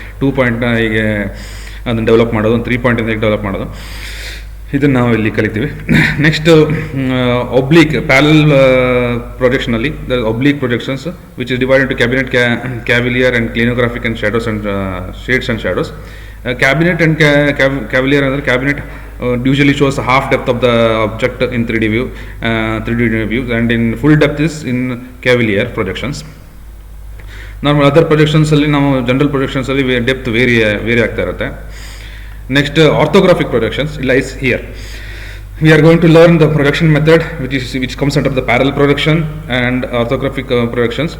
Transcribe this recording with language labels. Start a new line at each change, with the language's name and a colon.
Kannada: 2 ಪಾಯಿಂಟ್ನ ಹೀಗೆ ಅದನ್ನು ಡೆವಲಪ್ ಮಾಡೋದು, 3 ಪಾಯಿಂಟಿಂದ ಹೇಗೆ ಡೆವಲಪ್ ಮಾಡೋದು, ಇದನ್ನು ನಾವು ಇಲ್ಲಿ ಕಲಿತೀವಿ.
English: Next oblique parallel ಪ್ರೊಜೆಕ್ಷನಲ್ಲಿ oblique projections which is divided to cabinet, cavalier and clinographic and shadows and shades and shadows. Cabinet and cavalier ಅಂದರೆ cabinet usually shows half depth of the object in 3D view, 3D view, and in full depth is in cavalier projections. Normal other projections
Kannada: ಅಲ್ಲಿ ನಾವು general projections ಅಲ್ಲಿ depth very ಆಗ್ತಾ ಇರುತ್ತೆ.
English: Next, orthographic projections lies here. We are going to learn the projection method which comes under the parallel projection and orthographic projections.